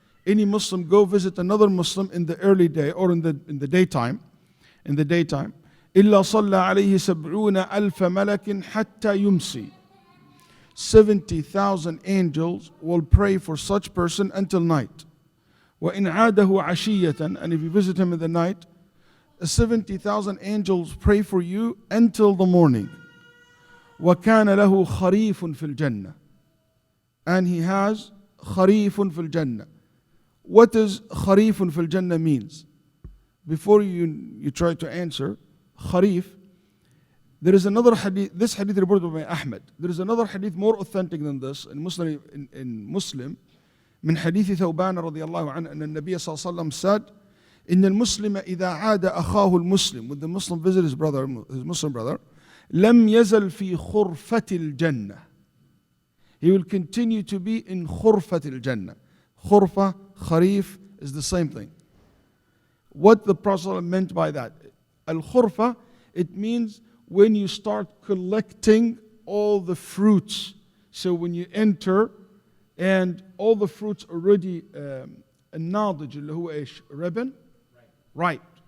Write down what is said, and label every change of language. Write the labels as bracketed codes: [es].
[en] Any Muslim go visit another Muslim in the early day or in the daytime, [ar] إلا صلى عليه 70,000 ملك حتى يمسي. [en] 70,000 angels will pray for such person until night. [ar] وَإِنْ عَادَهُ عَشِيَّةً, [en] and if you visit him in the night, 70,000 angels pray for you until the morning. [ar] وَكَانَ لَهُ خَرِيفٌ فِي الْجَنَّةِ, [en] and he has [ar] خَرِيفٌ فِي الْجَنَّةِ. [en] What does [ar] خَرِيفٌ فِي الْجَنَّةِ [en] means? Before you try to answer, خَرِيف, there is another hadith, this hadith reported by Ahmad. There is another hadith more authentic than this in Muslim, [ar] من حديث ثوبان رضي الله عنه أن النبي صلى الله عليه وسلم [en] said, [ar] إن المسلم إذا عاد أخاه المسلم, [en] when the Muslim visits his brother, his Muslim brother, [ar] لم يزل في خرفة الجنة. [en] He will continue to be in [ar] خرفة الجنة. [en] خرفة, خريف is the same thing. What the Prophet meant by that? Al-khurfa, it means when you start collecting all the fruits. So when you enter and all the fruits already [ar] الناضج اللي هو ايش? [en] Ripen? Ripe.